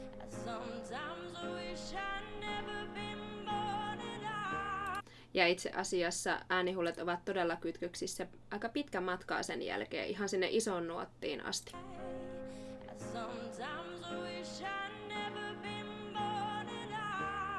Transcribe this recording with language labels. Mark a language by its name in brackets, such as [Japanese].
[English] Sometimes I wish I'd never been born at all. [Finnish] Ja itse asiassa äänihuulet ovat todella kytköksissä aika pitkän matkaa sen jälkeen, ihan sinne isoon nuottiin asti. [English] Sometimes I wish I'd never been born at all.